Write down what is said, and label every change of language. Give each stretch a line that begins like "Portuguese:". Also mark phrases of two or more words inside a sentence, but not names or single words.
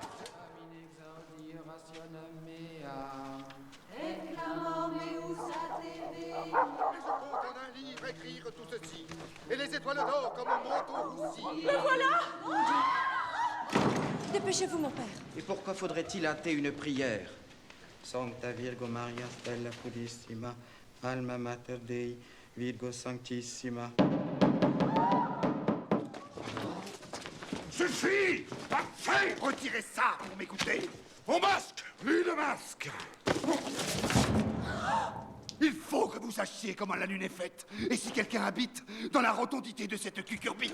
French: Et je compte en un livre écrire tout ceci, et les étoiles d'or comme un manteau roussi. Le voilà! Dépêchez-vous, mon père. Et pourquoi faudrait-il hâter une prière?
Latin: Sancta Virgo Maria Stella Purissima, Alma Mater Dei, Virgo Sanctissima.
French: Suffit! Parfait! Retirez ça pour m'écouter. Mon masque. Plus de masque! Il faut que vous sachiez comment la lune est faite. Et si quelqu'un habite dans la rotondité de cette cucurbite...